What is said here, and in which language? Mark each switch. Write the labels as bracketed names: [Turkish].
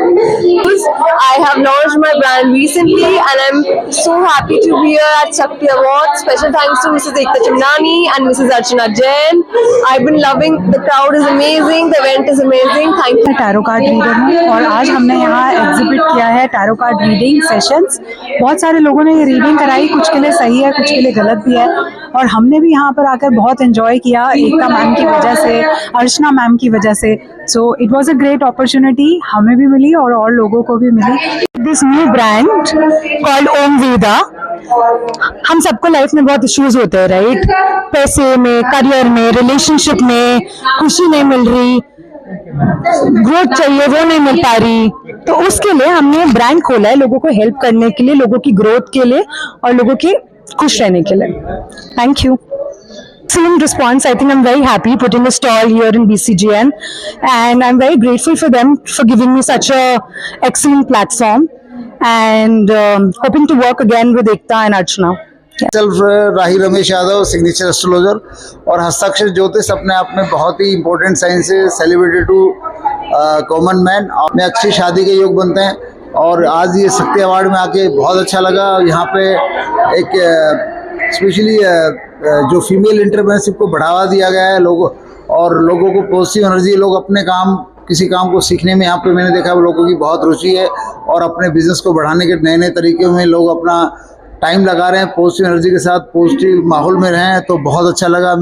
[English] I have launched my brand recently and I'm so happy to be here at Shakti Awards. Special thanks to Mrs. Ekta Chimnani and Mrs. Archana Jain. I've been loving, the crowd is amazing, the event is amazing. Thank you. [Hindi] मैं tarot card reader हूँ और आज हमने यहाँ exhibit किया है tarot card reading sessions. बहुत सारे लोगों ने ये रीडिंग कराई, कुछ के लिए सही है, कुछ के लिए गलत भी है, और हमने भी यहाँ पर आकर बहुत एंजॉय किया एकता मैम की वजह से, अर्चना मैम की वजह से। [English] so it was a great opportunity, [Hindi] हमें भी मिली और लोगों को भी मिली। [English] this new brand called [Hindi] ओम वेदा। हम सबको लाइफ में बहुत इश्यूज होते हैं, राइट? पैसे में, करियर में, रिलेशनशिप में खुशी नहीं मिल रही, ग्रोथ चाहिए वो नहीं मिल पा रही, तो उसके लिए हमने ब्रांड खोला है लोगों को हेल्प करने के लिए, लोगों की ग्रोथ के लिए और लोगों के खुश रहने के लिए। [English] Thank you. Excellent response. I think I'm very happy putting a stall here in BCGN and I'm very grateful for them for giving me such a excellent platform and hoping to work again with Ekta and Archana. [Hindi] Self Rahi Ramesh Yadav, signature astrologer और हस्ताक्षर ज्योतिष अपने आप में बहुत ही important science है, [English] Celebrated to common man. [Hindi] में अच्छी शादी के योग बनते हैं और आज ये शक्ति अवार्ड में आके बहुत अच्छा लगा। यहाँ पे एक स्पेशली जो फीमेल एंटरप्रेन्योरशिप को बढ़ावा दिया गया है लोगों को पॉजिटिव एनर्जी, लोग अपने किसी काम को सीखने में यहाँ पे मैंने देखा लोगों की बहुत रुचि है और अपने बिजनेस को बढ़ाने के नए नए तरीके में लोग अपना टाइम लगा रहे हैं, पॉजिटिव एनर्जी के साथ पॉजिटिव माहौल में रहें, तो बहुत अच्छा लगा।